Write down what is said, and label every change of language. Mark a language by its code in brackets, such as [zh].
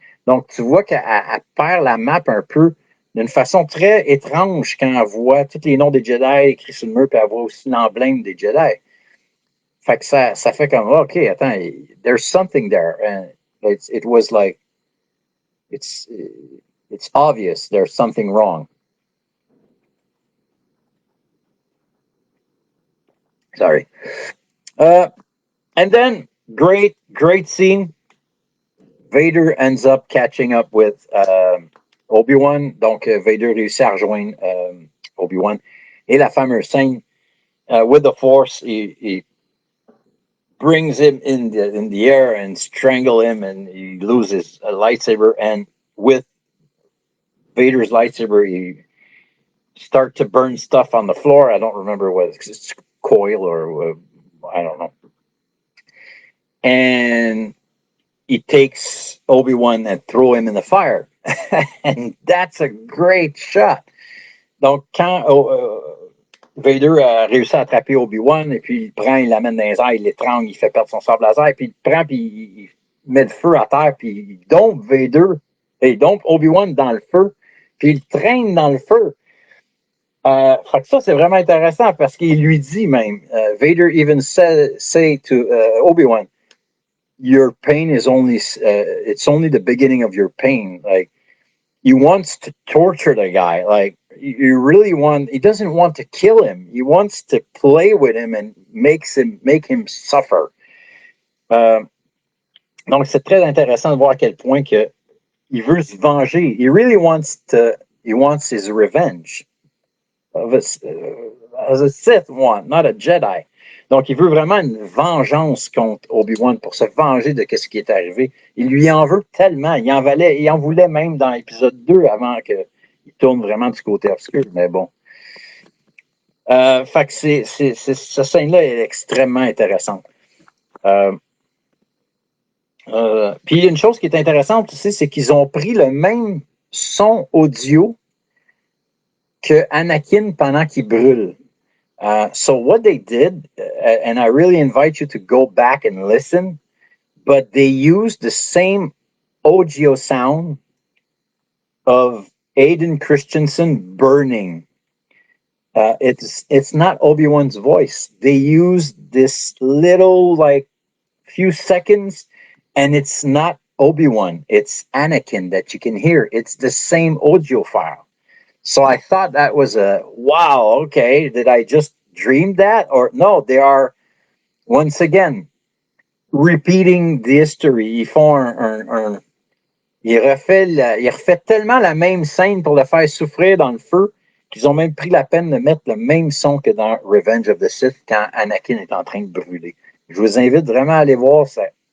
[fr] Donc, tu vois qu'elle perd la map un peu d'une façon très étrange quand elle voit tous les noms des Jedi écrits sur le mur, puis elle voit aussi l'emblème des Jedi. Fait que ça fait comme, OK, attends, [en] there's something there. And it was like, it's obvious there's something wrong. Sorry. And then, great scene. Vader ends up catching up with Obi-Wan. [fr] Donc, Vader réussit à rejoindre Obi-Wan. Et la fameuse scène, [en] with the Force, he brings him in the air and strangle him, and he loses a lightsaber. And with Vader's lightsaber, he start to burn stuff on the floor. I don't remember what it's coil or I don't know. And he takes Obi-Wan and throw him in the fire. And that's a great shot. [fr] Donc, quand Vader a réussi à attraper Obi-Wan, et puis il prend, il l'amène dans les airs, il l'étrangle, il fait perdre son sabre laser, puis il prend, puis il met le feu à terre, puis il dompe Vader, et il dompe Obi-Wan dans le feu, puis il le traîne dans le feu. Fait que ça, c'est vraiment intéressant parce qu'il lui dit même, [en] Vader even say to Obi-Wan, your pain is only, it's only the beginning of your pain. Like, he wants to torture the guy. Like, he doesn't want to kill him. He wants to play with him and make him suffer. [fr] Donc, c'est très intéressant de voir à quel point que il veut se venger. [en] He really wants his revenge. As a Sith one, not a Jedi. [fr] Donc, il veut vraiment une vengeance contre Obi-Wan pour se venger de ce qui est arrivé. Il lui en veut tellement. Il en voulait même dans l'épisode 2 avant qu'il tourne vraiment du côté obscur. Mais bon. Fait que cette scène-là est extrêmement intéressante. Puis, une chose qui est intéressante aussi, c'est qu'ils ont pris le même son audio que Anakin pendant qu'il brûle. [en] So what they did, and I really invite you to go back and listen, but they used the same audio sound of Aiden Christensen burning. It's not Obi-Wan's voice. They used this little, like, few seconds, and it's not Obi-Wan. It's Anakin that you can hear. It's the same audio file. So I thought that was wow, okay, did I just dream that? Or no, they are, once again, repeating the history. [fr] Ils font il refait tellement la même scène pour le faire souffrir dans le feu qu'ils ont même pris la peine de mettre le même son que dans Revenge of the Sith quand Anakin est en train de brûler. Je vous invite vraiment à aller voir ça.